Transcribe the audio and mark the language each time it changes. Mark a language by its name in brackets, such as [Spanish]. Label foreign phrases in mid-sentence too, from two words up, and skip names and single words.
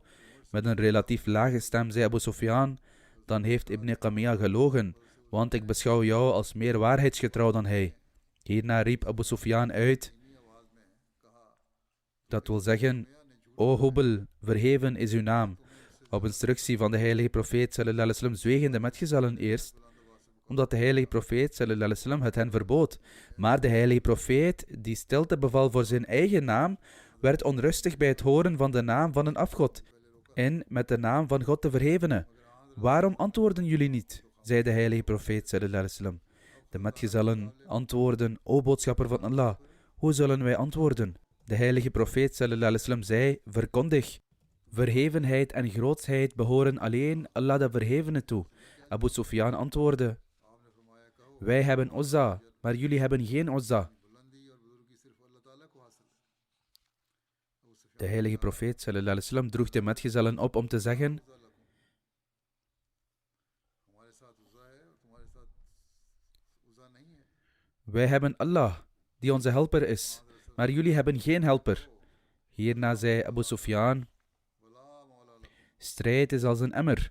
[Dutch] Met een relatief lage stem zei Abu Sufyan: dan heeft Ibn Qamiya gelogen, want ik beschouw jou als meer waarheidsgetrouw dan hij. Hierna riep Abu Sufyan uit: dat wil zeggen, O Hubal, verheven is uw naam. Op instructie van de heilige profeet [Arabic] صلى الله عليه وسلم [Dutch] zwegen de metgezellen eerst, omdat de heilige profeet [Arabic] صلى الله عليه وسلم [Dutch] het hen verbood. Maar de heilige profeet, die stilte beval voor zijn eigen naam, werd onrustig bij het horen van de naam van een afgod en met de naam van God de Verhevene. Waarom antwoorden jullie niet? Zei de heilige profeet [Arabic] صلى الله عليه وسلم. [Dutch] De metgezellen antwoordden: O boodschapper van Allah, hoe zullen wij antwoorden? De heilige profeet [Arabic] صلى الله عليه وسلم [Dutch] zei: verkondig. Verhevenheid en grootsheid behoren alleen Allah de Verhevene toe. Abu Sufyan antwoordde: wij hebben Uzza, maar jullie hebben geen Uzza. De heilige profeet [Arabic] صلى الله عليه وسلم [Dutch] droeg de metgezellen op om te zeggen: wij hebben Allah, die onze helper is, maar jullie hebben geen helper. Hierna zei Abu Sufyan: strijd is als een emmer.